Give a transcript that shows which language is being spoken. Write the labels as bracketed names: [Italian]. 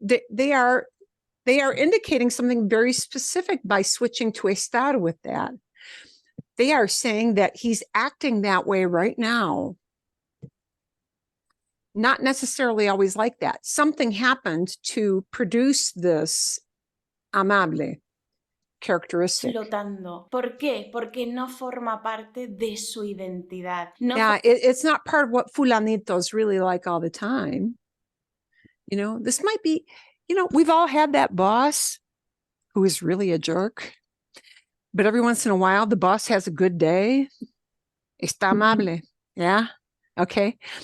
[English] They are indicating something very specific by switching to estar with that. They are saying that he's acting that way right now. Not necessarily always like that. Something happened to produce this amable characteristic. [Spanish] Flotando. ¿Por qué? Porque no forma parte de su identidad. No [English] Yeah, it's not part of what fulanitos really like all the time. You know, this might be, you know, we've all had that boss who is really a jerk, but every once in a while, the boss has a good day. [Spanish] Está amable. [English] Yeah. Okay.